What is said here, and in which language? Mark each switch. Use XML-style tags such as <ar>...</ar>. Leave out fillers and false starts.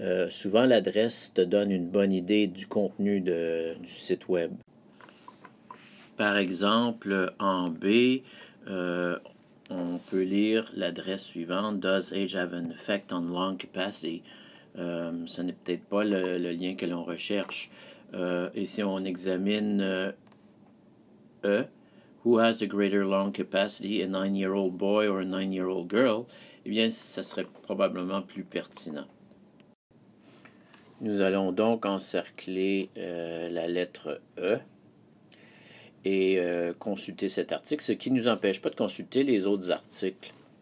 <fr>Souvent, l'adresse te donne une bonne idée du contenu du site web. Par exemple, en B, on peut lire l'adresse suivante,</fr> <en>Does age have an effect on lung capacity?</en> <fr>Ce n'est peut-être pas le lien que l'on recherche. Et si on examine E,</fr> <en>Who has a greater lung capacity, a 9-year-old boy or a 9-year-old girl?</en> <fr>Eh bien, ça serait probablement plus pertinent. Nous allons donc encercler la lettre E et consulter cet article, ce qui ne nous empêche pas de consulter les autres articles.</fr>